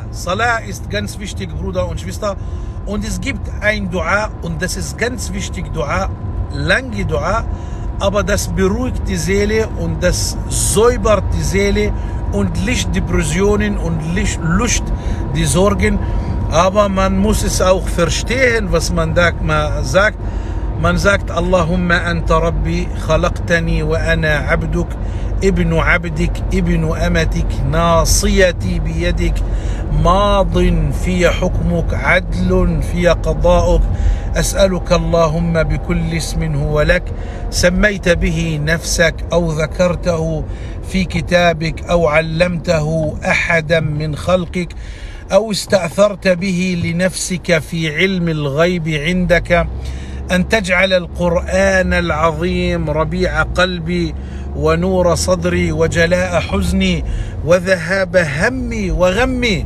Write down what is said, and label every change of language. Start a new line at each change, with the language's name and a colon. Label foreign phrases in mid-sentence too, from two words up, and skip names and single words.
German: Salah ist ganz wichtig, Bruder und Schwester. Und es gibt ein Dua, und das ist ganz wichtig, Dua, lange Dua, aber das beruhigt die Seele und das säubert die Seele und löscht Depressionen und löscht die Sorgen. Aber man muss es auch verstehen, was man da sagt. Man sagt,
Arabic: اللهم أنت ربي خلقتني وأنا عبدك, ابن عبدك ابن أمتك ناصيتي بيدك ماض في حكمك عدل في قضاؤك. أسألك اللهم بكل اسم هو لك سميت به نفسك أو ذكرته في كتابك أو علمته أحدا من خلقك أو استأثرت به لنفسك في علم الغيب عندك أن تجعل القرآن العظيم ربيع قلبي ونور صدري وجلاء حزني وذهاب همي وغمي.